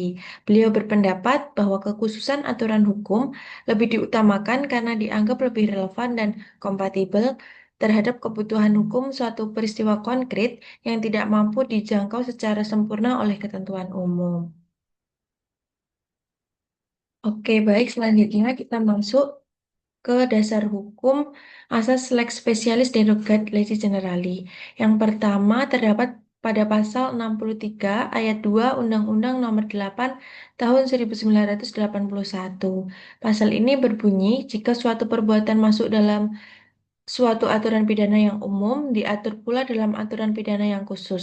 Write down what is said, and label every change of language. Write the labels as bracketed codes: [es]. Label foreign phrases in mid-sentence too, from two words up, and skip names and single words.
[id] Beliau berpendapat bahwa kekhususan aturan hukum lebih diutamakan karena dianggap lebih relevan dan kompatibel terhadap kebutuhan hukum suatu peristiwa konkret yang tidak mampu dijangkau secara sempurna oleh ketentuan umum. Oke, baik. Selanjutnya kita masuk ke dasar hukum asas [la] lex specialis derogat legis generali. [id] Yang pertama terdapat pada pasal 63 ayat 2 Undang-Undang Nomor 8 Tahun 1981. Pasal ini berbunyi, jika suatu perbuatan masuk dalam suatu aturan pidana yang umum, diatur pula dalam aturan pidana yang khusus.